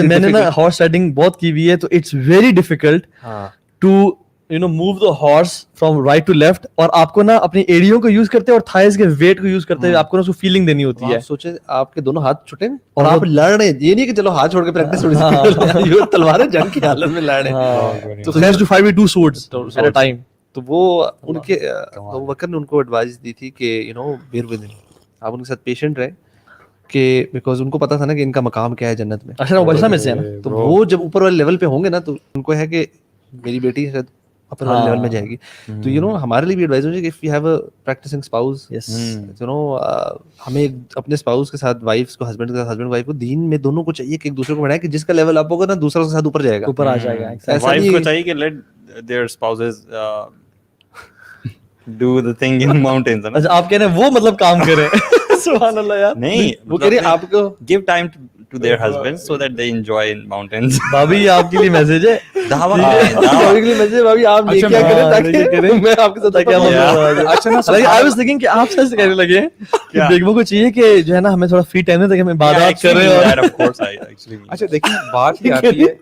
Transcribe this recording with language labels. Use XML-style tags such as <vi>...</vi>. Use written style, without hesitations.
<ur>ویسے میں نے نا ہارس رائڈنگ بہت کی ہوئی ہے, تو</ur> <en>it's very difficult to move the horse from right to left,</en> <ur>اور آپ کو نا اپنی ایڑیوں کو یوز کرتے اور تھائز کے ویٹ کو یوز کرتے, آپ کو نا اس کو فیلنگ دینی ہوتی ہے. سوچیں آپ کے دونوں ہاتھ چھوٹے اور آپ لڑ رہے ہیں, یہ نہیں کہ چلو ہاتھ چھوڑ کے پریکٹس تھوڑی سی, تلواریں جنگ کی حالت میں لڑ رہے ہیں.</ur> <en>So they used to fight with two swords at a time.</en> <ur>تو وہ ان کے ابو بکر نے ان کو ایڈوائز دی تھی کہ</ur> <en>you know bear with him,</en> <ur>آپ ان کے ساتھ پیشنٹ رہیں, کہ بیکاز ان کو پتا تھا نا کہ ان کا مقام کیا ہے جنت میں. اچھا وہ بچنا میں سے ہے نا, تو وہ جب اوپر والے لیول پہ ہوں گے نا تو ان کو ہے کہ میری بیٹی شاید اپر والے لیول میں جائے گی. تو یو نو ہمارے لیے بھی ایڈوائز ہو جائے کہ</ur> <en>if you have a practicing spouse,</en> <ur>you know ہمیں اپنے اسپاؤس کے ساتھ, وائف کو ہسبینڈ کے ساتھ, ہسبینڈ وائف کو دین میں دونوں کو چاہیے کہ ایک دوسرے کو بڑھائیں, کہ جس کا لیول اپ ہوگا نا دوسرا اس کے ساتھ اوپر جائے گا, اوپر آ جائے گا. وائف کو چاہیے کہ</ur> <en>Let their spouses do the thing in mountains.</en> <ur>اچھا آپ کہہ رہے ہیں وہ مطلب کام کریں. سبحان اللہ یار. نہیں وہ کہہ رہے ہیں آپ کو</ur> <en>give time to their husbands so that they enjoy in mountains.</en> <ur>بھابھی یہ آپ کے لیے میسج ہے, دعوت بھابھی کے لیے میسج ہے, بھابھی آپ یہ کیا کریں تاکہ میں آپ کے ساتھ کیا مطلب. اچھا نا</ur> <en>I was thinking</en> <ur>کہ آپ سچ کہنے لگے ہیں کہ بیگموں کو چاہیے کہ جو ہے نا ہمیں تھوڑا فری ٹائم ہے تاکہ ہم عبادات کریں. اور اچھا دیکھیں بات یہ آتی ہے,</ur>